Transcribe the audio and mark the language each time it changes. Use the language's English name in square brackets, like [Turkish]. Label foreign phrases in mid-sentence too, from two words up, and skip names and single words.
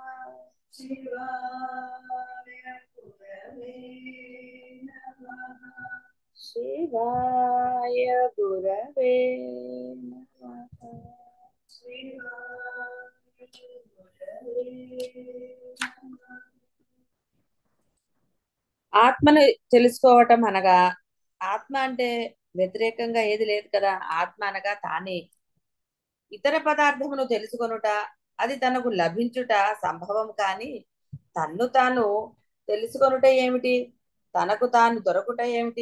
[Sanskrit] शिवाय गुरवे नमः। शिवाय गुरवे नमः। शिवाय गुरवे नमः। [Telugu] ఆత్మను తెలుసుకోవటం అనగా, ఆత్మ అంటే వ్యతిరేకంగా ఏది లేదు కదా. ఆత్మ అనగా తానే. ఇతర పదార్థమును తెలుసుకొనుట, అది తనకు లభించుట సంభవం కాని తన్ను తాను తెలుసుకొనుట ఏమిటి, తనకు తాను దొరకుట ఏమిటి?